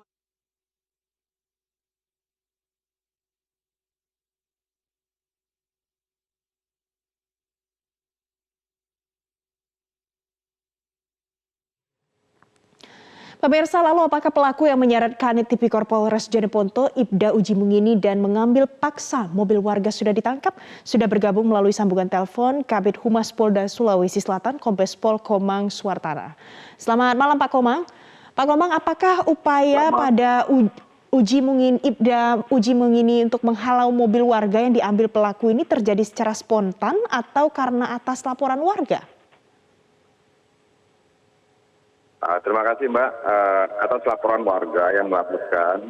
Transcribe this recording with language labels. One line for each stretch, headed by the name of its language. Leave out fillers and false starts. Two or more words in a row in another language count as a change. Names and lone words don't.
Indonesian: Pemirsa, lalu apakah pelaku yang menyeret Kanit Tipikor Polres Jeneponto, Ibda Uji Mungini dan mengambil paksa mobil warga sudah ditangkap? Sudah bergabung melalui sambungan telepon Kabid Humas Polda Sulawesi Selatan, Kombes Pol Komang Suartana. Selamat malam Pak Komang. Pak Komang, apakah upaya pada Ibda Uji Mungini untuk menghalau mobil warga yang diambil pelaku ini terjadi secara spontan atau karena atas laporan warga? Terima kasih Mbak atas laporan warga yang melaporkan.